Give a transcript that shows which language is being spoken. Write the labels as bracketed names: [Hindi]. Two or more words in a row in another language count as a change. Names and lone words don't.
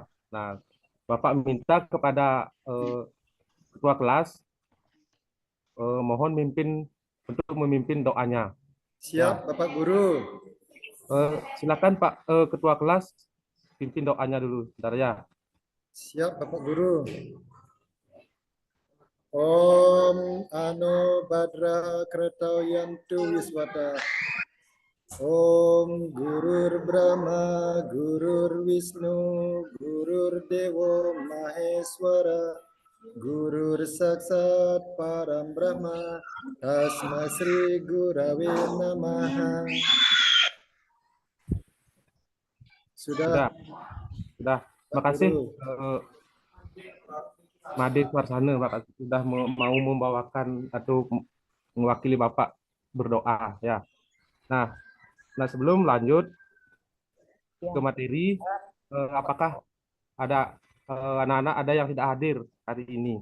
[Indonesian] Nah, Bapak minta kepada ketua kelas mohon memimpin doanya. Siap, Bapak Guru. Silakan Pak ketua kelas pimpin doanya dulu, bentar ya. Siap, Bapak Guru. [Sanskrit] ओं आ नो भद्राः क्रतवो यन्तु विश्वतः. ओं गुरुर् ब्रह्मा गुरुर् विष्णुः गुरुर् देवो महेश्वरः गुरुर् साक्षात् परं ब्रह्म तस्मै श्री गुरवे नमः. [Indonesian] Sudah. Terima kasih Made Warsana Bapak sudah mau membawakan atau mewakili Bapak berdoa ya. Nah, sebelum lanjut ke materi, apakah ada anak-anak ada yang tidak hadir hari ini?